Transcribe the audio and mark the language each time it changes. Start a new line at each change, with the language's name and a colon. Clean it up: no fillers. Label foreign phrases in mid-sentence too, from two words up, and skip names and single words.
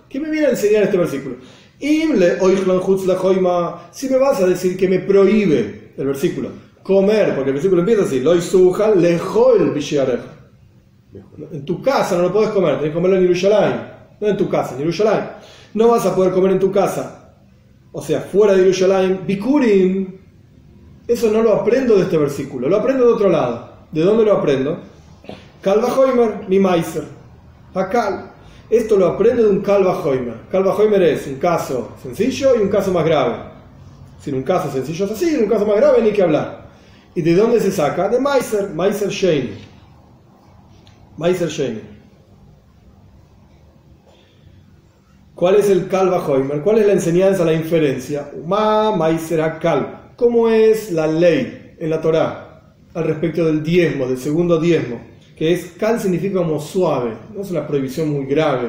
Spanish: ¿Qué me viene a enseñar este versículo? Si me vas a decir que me prohíbe el versículo comer, porque el versículo empieza así, en tu casa no lo puedes comer, tenés que comerlo en Jerusalén, no en tu casa, en Jerusalén. No vas a poder comer en tu casa, o sea, fuera de Jerusalén, bikurim. Eso no lo aprendo de este versículo, lo aprendo de otro lado. ¿De dónde lo aprendo?
Hebrew: קל וחומר, ממעשר.
Spanish: Hakal. Esto lo aprendo de un
Hebrew: קל וחומר. קל וחומר
Spanish: es un caso sencillo y un caso más grave. Si en un caso sencillo es así, en un caso más grave ni que hablar. ¿Y de dónde se saca? De maiser,
Hebrew: מעשר שני. מעשר שני.
Spanish: ¿Cuál es el
Hebrew: קל וחומר?
Spanish: ¿Cuál es la enseñanza, la inferencia?
Hebrew: מעשר הקל.
Spanish: ¿Cómo es la ley en la Torá al respecto del diezmo, del segundo diezmo? Que es, kal significa como suave, no es una prohibición muy grave.